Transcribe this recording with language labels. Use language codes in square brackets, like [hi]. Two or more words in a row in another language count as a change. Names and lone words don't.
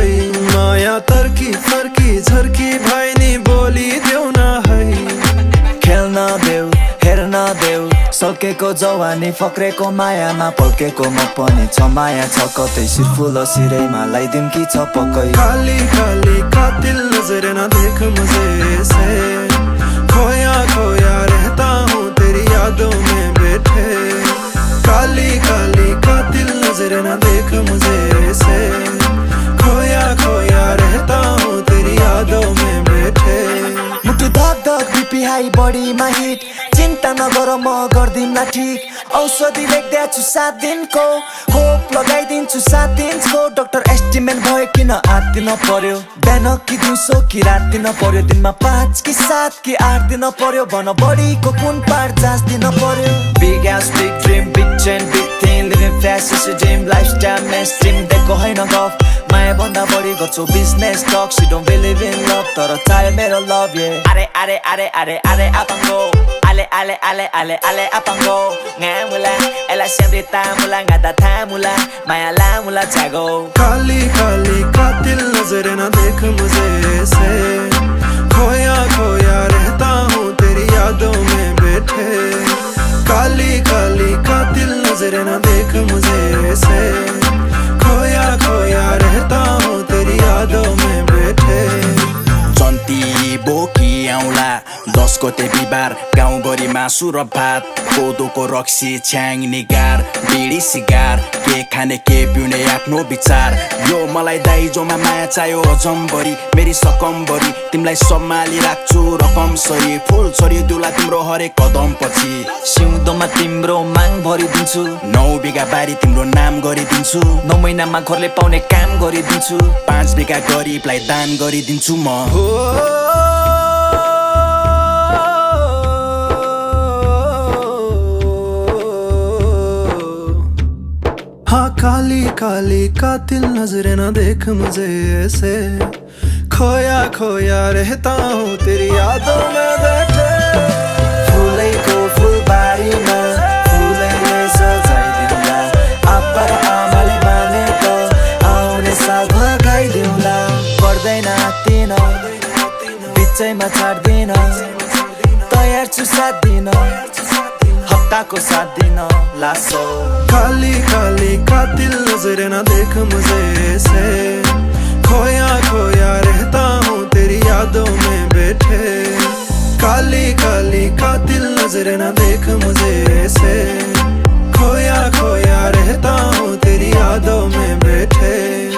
[ne] माया तर्की फर्की झर्की भाइ नि बोलिदेऊ न है। खेल्न देऊ हेर्न देऊ, सकेको जवानी फक्रेको मायामा पल्केको म पनि छ। माया छ कतै सिरफुल सिरैमा लाइदिउँ कि छ पक्कै। [hi] काली काली कातिल नजर न देख मुझे से, खोया खोया रहता हूँ तेरी यादों में बैठे। काली काली कातिल नजर न देख मुझे से, खोया खोया रहता हूँ तेरी यादों में बैठे। [ne] मुटु धक धक [en] BP high [ne] बडीमा हिट, चिन्ता नगर म गर्दिनला ठिक। औषधि लेख्दैछु 7 दिनको, खोप लगाइदिन्छु 7 इन्चको। [en] doctor estimate [ne] भयो किन आत्तिन पर्यो, बिहान कि दिउँसो कि रात दिन पर्यो। दिनमा 5 कि 7 कि 8 दिन पर्यो, भन बडीको कुन पार्ट जाँच दिन पर्यो। [en] big house big dream big chain big thing, living fast is a dream, lifestyle mainstream [ne] दिएको होइन गफ। माया भन्दा बढी गर्छु [en] business talk, she don't believe in love [ne] तर चाहे मेरो लभ ये। अरे अरे अरे अरे अरे apango, ale ale ale ale ale apango. Ngamula ela sempre tá mula ngada tá mula, maya la mula chago. [hi] काली काली कातिल नजर न देख मुझे से, खोया खोया रहता हूँ तेरी यादों में बैठे। काली काली कातिल नजर न देख मुझे से, खोया खोया रहता हूँ तेरी यादों में बैठे। [ne] जन्ती बोकी आउँला 10 गते बिहिबार, गाउँभरिमा सुर भात, कोदोको रक्सी छ्याङ निगार, बिडी सिगार, के खाने के पिउने आफ्नो विचार। यो मलाई दाइजोमा माया चाहियो जम्बरी, मेरी सकम्बरी, तिमीलाई सम्हाली राख्छु रकम सरी। फुल छरी दुला तिम्रो हरेक कदम पछि, सिउँदोमा तिम्रो माग भरिदिन्छु। 9 बिघा बारी तिम्रो नाम गरिदिन्छु। 9 महिनामा घरले पाउने काम गरिदिन्छु। 5 बिघा गरिबलाई दान गरिदिन्छु म। [hi] हाँ काली काली कातिल नजर न देख मुझे ऐसे, खोया खोया रहता हूँ तेरी यादों में बैठे। [ne] फुलैको फुलबारीमा फुलैले सजाइदिउँला, आप्पा र आमाले मानेको आउने साल भगाइदिउँला। पर्दैन आत्तिन बिचैमा छाड्दिन, तयार छु 7 दिन हप्ताको 7 दिन लासो। [hi] काली काली कातिल नजर न देख मुझे से, खोया खोया रहता हूँ तेरी यादों में बैठे। काली काली कातिल नजर न देख मुझे से, खोया खोया रहता हूँ तेरी यादों में बैठे।